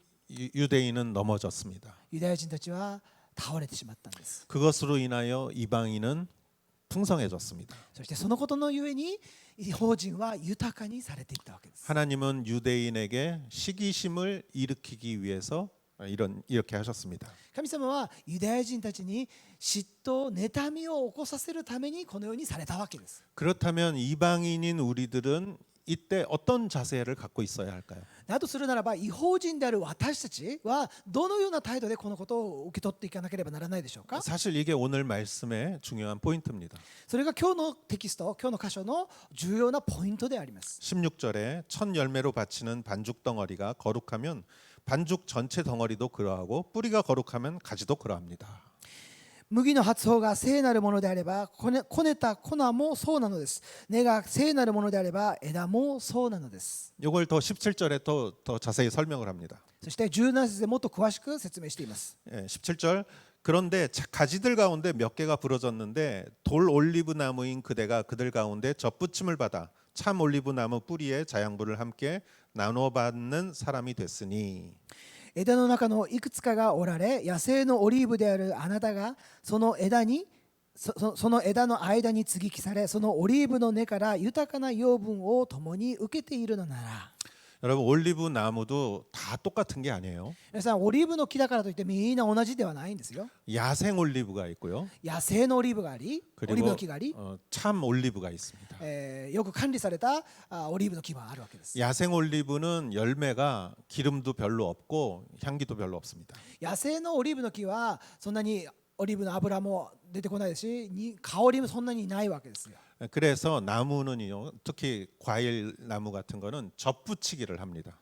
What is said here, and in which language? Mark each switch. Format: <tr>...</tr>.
<ko>유대인은 넘어졌습니다.</ko> <ja>ユダヤ人たちは倒れてしまったんです。</ja> <ko>그것으로 인하여 이방인은 풍성해졌습니다.</ko> <ja>そしてそのことのゆえに違法人は豊かにされていったわけです。</ja> <ko>하나님은 유대인에게 시기심을 일으키기 위해서 이렇게 하셨습니다.</ko> <ja>神様はユダヤ人たちに嫉妬、妬みを起こさせるためにこのようにされたわけです。</ja> <ko>그렇다면 이방인인 우리들은 이때 어떤 자세를 갖고 있어야 할까요?</ko> <ja>だとするならば、違法人である私たちはどのような態度でこのことを受け取っていかなければならないでしょうか。</ja> <ko>사실 이게 오늘 말씀의 중요한 포인트입니다.</ko> <ja>それが今日のテキスト、今日の箇所の重要なポイントであります。</ja> <ko>16절에 첫 열매로 바치는 반죽 덩어리가 거룩하면 반죽 전체 덩어리도 그러하고 뿌리가 거룩하면 가지도 그러합니다.</ko> <ja>麦の発泡が聖なるものであればこねた粉もそうなのです。根が聖なるものであれば枝もそうなのです。</ja> <ko>이걸 더 17절에 더 자세히 설명을 합니다.</ko> <ja>そして17節でもっと詳しく説明しています。</ja> <ko>17절 그런데 가지들 가운데 몇 개가 부러졌는데 돌 올리브 나무인 그대가 그들 가운데 젖붙임을 받아 참 올리브 나무 뿌리에 자양분을 함께 나눠 받는 사람이 됐으니</ko> <ja>枝の中のいくつかが折られ、野生のオリーブであるあなたがその枝の間に接ぎ木され、そのオリーブの根から豊かな養分を共に受けているのなら。</ja> <ko>여러분 올리브 나무도 다 똑같은 게 아니에요.</ko> <ja>皆さん、オリーブの木だからといってみんな同じではないんですよ。</ja> <ko>야생 올리브가 있고요.</ko> <ja>野生のオリーブがあり、オリーブ</ja> <ko>그리고</ko> <ja>の木があり、</ja> <ko>참 올리브가 있습니다.</ko> <ja>よく管理されたオリーブの木もあるわけです。</ja> <ko>야생 올리브는 열매가 기름도 별로 없고 향기도 별로 없습니다.</ko> <ja>野生のオリーブの木はそんなにオリーブの油も出てこないですし、香りもそんなにないわけですよ。</ja> <ko>그래서 나무는요, 특히 과일 나무 같은 거는 젖붙이기를 합니다.</ko>